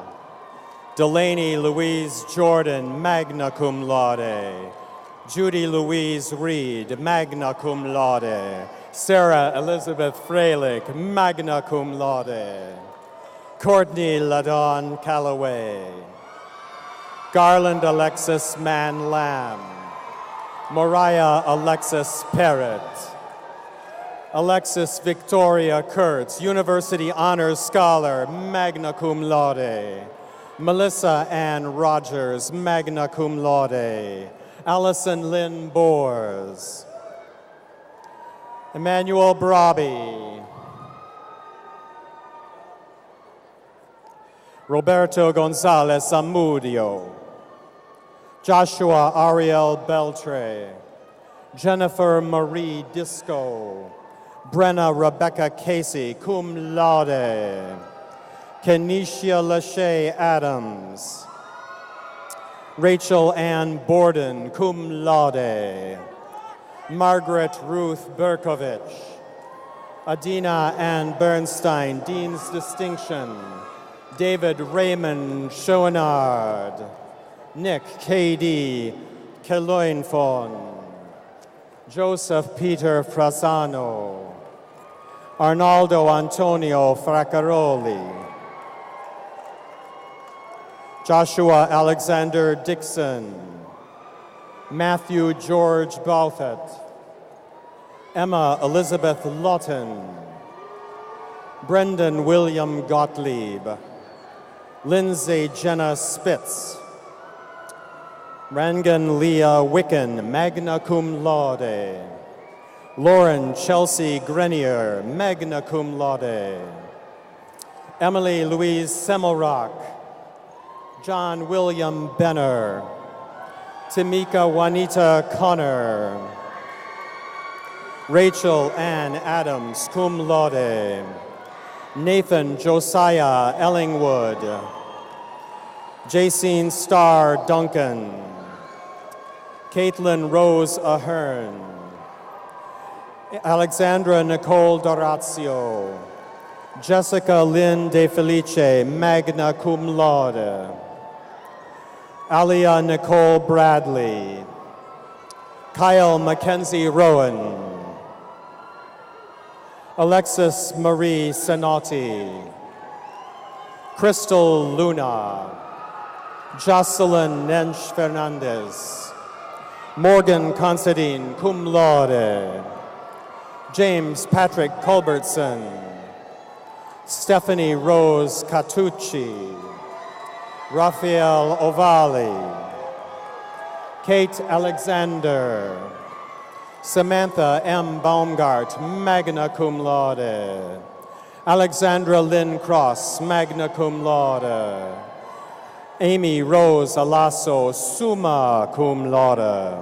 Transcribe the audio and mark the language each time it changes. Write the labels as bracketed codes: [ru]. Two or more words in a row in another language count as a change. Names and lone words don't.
[en] Delaney Louise Jordan, [la] magna cum laude. [en] Judy Louise Reed, [la] magna cum laude. [en] Sarah Elizabeth Freilich, [la] magna cum laude. [en] Courtney LaDawn Callaway. Garland Alexis Mann Lamb. Mariah Alexis Parrott. Alexis Victoria Kurtz, [la] University Honors Scholar, magna cum laude. [en] Melissa Ann Rogers, [la] magna cum laude. [en] Allison Lynn Bors. Emmanuel Brabi. Roberto Gonzalez Amudio. Joshua Ariel Beltre. Jennifer Marie Disco. Brenna Rebecca Casey, [la] cum laude. [en] Kenisha Lachey Adams. Rachel Ann Borden, [la] cum laude. [en] Margaret Ruth Berkovich. Adina Ann Bernstein, Dean's Distinction. David Raymond Schoenard. Nick K.D. Keloinfon. Joseph Peter Frasano. Arnaldo Antonio Fraccaroli. Joshua Alexander Dixon. Matthew George Bouthet. Emma Elizabeth Lawton. Brendan William Gottlieb. Lindsay Jenna Spitz. Rangan Leah Wicken, [la] magna cum laude. [en] Lauren Chelsea Grenier, [la] magna cum laude. [en] Emily Louise Semmelrock. John William Benner. Tamika Juanita Connor. Rachel Ann Adams, [la] cum laude. [en] Nathan Josiah Ellingwood. Jacene Starr Duncan. Caitlin Rose Ahern. Alexandra Nicole Dorazio. Jessica Lynn De Felice, [la] magna cum laude. [en] Alia Nicole Bradley. Kyle Mackenzie Rowan. Alexis Marie Sanotti. Crystal Luna. Jocelyn Nench Fernandez. Morgan Considine, [la] cum laude. [en] James Patrick Culbertson. Stephanie Rose Catucci. Raphael Ovali. Kate Alexander. Samantha M. Baumgart, [la] magna cum laude. [en] Alexandra Lynn Cross, [la] magna cum laude. [en] Amy Rose Alasso, [la] summa cum laude.